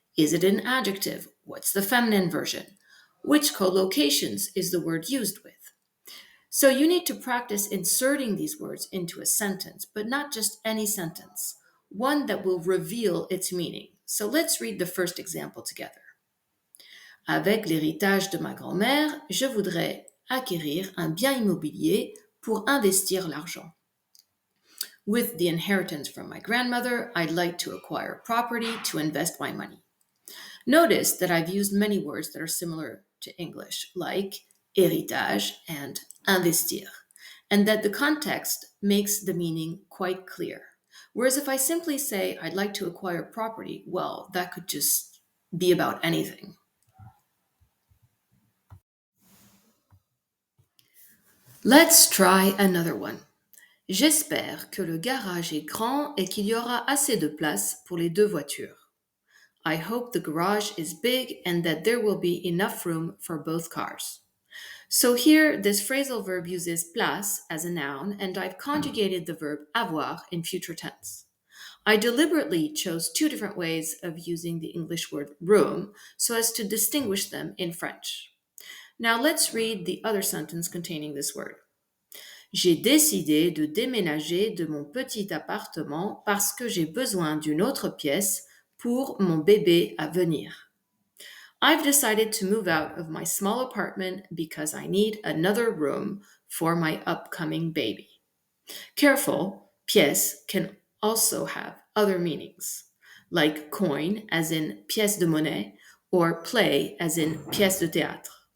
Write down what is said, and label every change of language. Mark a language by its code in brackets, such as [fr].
[en] Is it an adjective? What's the feminine version? Which collocations is the word used with? So you need to practice inserting these words into a sentence, but not just any sentence, one that will reveal its meaning. So let's read the first example together. [fr] Avec l'héritage de ma grand-mère, je voudrais acquérir un bien immobilier pour investir l'argent. [en] With the inheritance from my grandmother, I'd like to acquire property to invest my money. Notice that I've used many words that are similar to English, like héritage and investir, and that the context makes the meaning quite clear. Whereas if I simply say I'd like to acquire property, well, that could just be about anything. Let's try another one. [fr] J'espère que le garage est grand et qu'il y aura assez de place pour les deux voitures. [en] I hope the garage is big and that there will be enough room for both cars. So here, this phrasal verb uses place as a noun, and I've conjugated the verb avoir in future tense. I deliberately chose two different ways of using the English word room so as to distinguish them in French. Now let's read the other sentence containing this word. [fr] J'ai décidé de déménager de mon petit appartement parce que j'ai besoin d'une autre pièce pour mon bébé à venir. [en] I've decided to move out of my small apartment because I need another room for my upcoming baby. Careful, pièce can also have other meanings, like coin as in [fr] pièce de monnaie [en] or play as in [fr] pièce de théâtre.